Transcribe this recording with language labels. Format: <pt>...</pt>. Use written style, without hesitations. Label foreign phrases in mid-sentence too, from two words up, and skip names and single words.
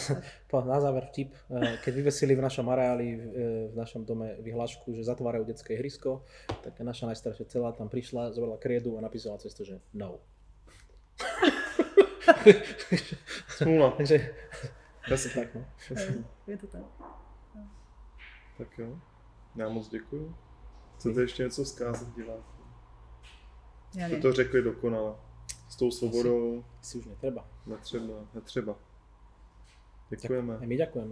<sk>Na záver vtip. Keď vyvesili v našom areáli, v našom dome vyhlášku, že zatvárajú detské ihrisko, tak naša najstaršia celá tam prišla, zobrala kriedu a napísala cesto, že no.</sk> <cs>Smůla.</cs> <sk>Takže presne tak, no. Je to tak.</sk> <cs>Tak jo, já moc děkuju. Chcete ještě něco vzkázat divákům?</cs> <sk>Ja</sk> <cs>Jste to řekli dokonale. S tou svobodou.</cs> <sk>Si už netreba.</sk> <cs>Netřeba. Děkujeme.</cs> <sk>A my ďakujeme.</sk>